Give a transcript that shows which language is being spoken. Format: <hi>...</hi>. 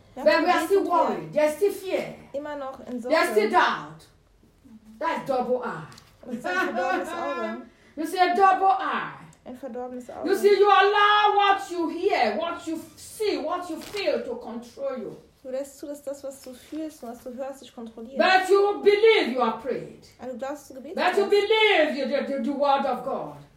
<en>But we are still worried. There's still fear.</en> <de>Immer noch in Sorge.</de> <en>There's still doubt. That's double eye. You see, a double eye.</en> <de>Ein verdorbenes Auge.</de> <en>You see, you allow what you hear, what you see, what you feel to control you.</en> <de>Du lässt zu, dass das, was du fühlst und was du hörst, dich kontrolliert.</de> <en>But you believe you are prayed.</en> <de>Aber du glaubst, du gebetet hast.</de> <en>But you believe the word of God.</en>